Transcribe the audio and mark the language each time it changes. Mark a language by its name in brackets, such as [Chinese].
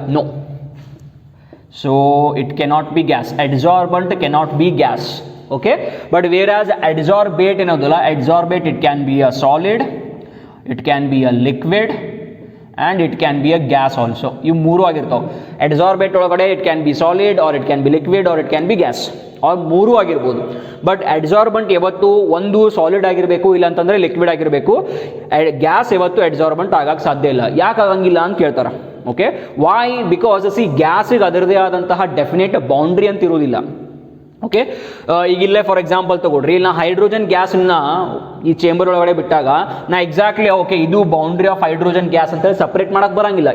[English] No, so it cannot be gas. Adsorbent cannot be gas. Okay, but whereas adsorbate enadula, adsorbate it can be a solid, it can be a liquid and it can be a gas also. [Kannada] You ಮೂರು ಆಗಿರ್ತಾವ. [English] adsorbate ಒಳಗಡೆ it can be solid or it can be liquid or it can be gas, or [Kannada] ಮೂರು ಆಗಿರ್ಬೋದು. But ಅಡ್ಸಾರ್ಬಂಟ್ ಯಾವತ್ತು ಒಂದು solid ಆಗಿರಬೇಕು, ಇಲ್ಲ ಅಂತಂದ್ರೆ ಲಿಕ್ವಿಡ್ ಆಗಿರಬೇಕು. ಗ್ಯಾಸ್ ಯಾವತ್ತು ಅಡ್ಸಾರ್ಬಂಟ್ ಆಗಕ್ಕೆ ಸಾಧ್ಯ ಇಲ್ಲ. ಯಾಕೆ ಆಗಂಗಿಲ್ಲ ಅಂತ ಕೇಳ್ತಾರೆ. [English] Okay, why? [Kannada] ಬಿಕಾಸ್ ಸಿ ಗ್ಯಾಸಿಗೆ ಅದರದೇ ಆದಂತಹ ಡೆಫಿನೇಟ್ ಬೌಂಡ್ರಿ ಅಂತ ಇರೋದಿಲ್ಲ. ಓಕೆ, ಈಗ ಇಲ್ಲೇ ಫಾರ್ ಎಕ್ಸಾಂಪಲ್ ತಗೊಳ್ರಿ, ಇಲ್ಲಿ ನಾ ಹೈಡ್ರೋಜನ್ ಗ್ಯಾಸನ್ನ ಈ ಚೇಂಬರ್ ಒಳಗಡೆ ಬಿಟ್ಟಾಗ ನಾ ಎಕ್ಸಾಕ್ಟ್ಲಿ ಓಕೆ ಇದು ಬೌಂಡ್ರಿ ಆಫ್ ಹೈಡ್ರೋಜನ್ ಗ್ಯಾಸ್ ಅಂತ ಸಪ್ರೇಟ್ ಮಾಡಕ್ ಬರಂಗಿಲ್ಲ.